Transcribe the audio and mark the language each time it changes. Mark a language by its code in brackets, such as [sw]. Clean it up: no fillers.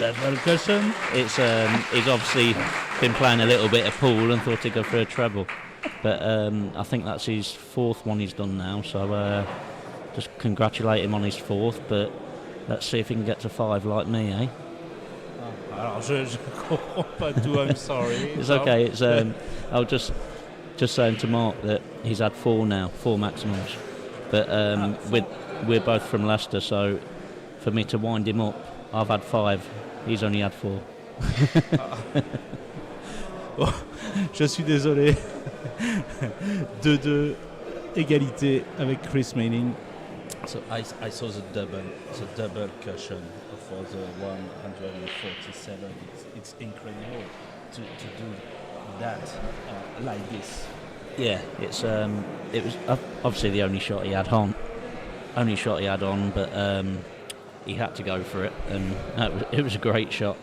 [en] Double cushion. it's he's obviously been playing a little bit of pool and thought he'd go for a treble, but I think that's his fourth one he's done now. So just congratulate him on his fourth. But let's see if he can get to 5 like me, eh? [fr] Alors je comprends pas tout. [en] I'm sorry. It's okay. It's I was just saying to Mark that he's had 4 now, 4 maximums. But we're both from Leicester, so for me to wind him up, I've had 5. He's only had 4. [fr] Bon, je suis désolé. 2-2, égalité avec Chris Melling. [en] So I saw the double cushion for the 147. It's incredible to do that like this. Yeah, it was obviously the only shot he had on. But he had to go for it, and it was a great shot.